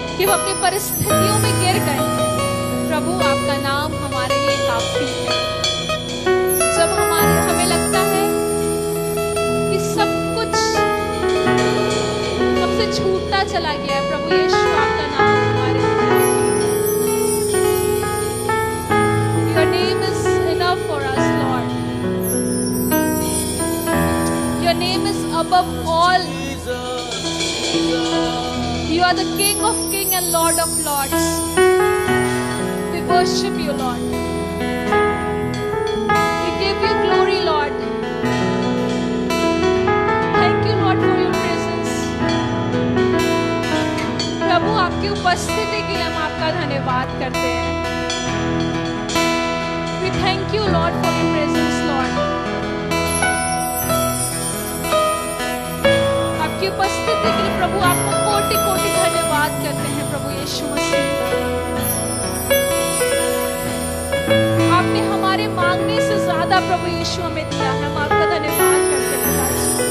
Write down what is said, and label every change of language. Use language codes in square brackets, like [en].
[hi] अपनी परिस्थितियों में गिर गए, प्रभु आपका नाम हमारे लिए काफी है। जब हमें लगता है कि सब कुछ हमसे छूटता चला गया है, प्रभु यीशु आपका नाम हमारे लिए काफी है। [en] Your name is enough for us, Lord. Your name is above all. You are the King of Kings and Lord of Lords. We worship you, Lord. We give you glory, Lord. Thank you, Lord, for your presence. [hi] उपस्थिति के लिए हम आपका धन्यवाद करते हैं। [en] We thank you Lord for your presence Lord। [hi] आपकी उपस्थिति के लिए प्रभु आपको कोटि कोटि धन्यवाद करते हैं प्रभु यीशु मसीह। आपने हमारे मांगने से ज्यादा प्रभु यीशु हमें दिया है, हम आपका धन्यवाद करते हैं पिताजी।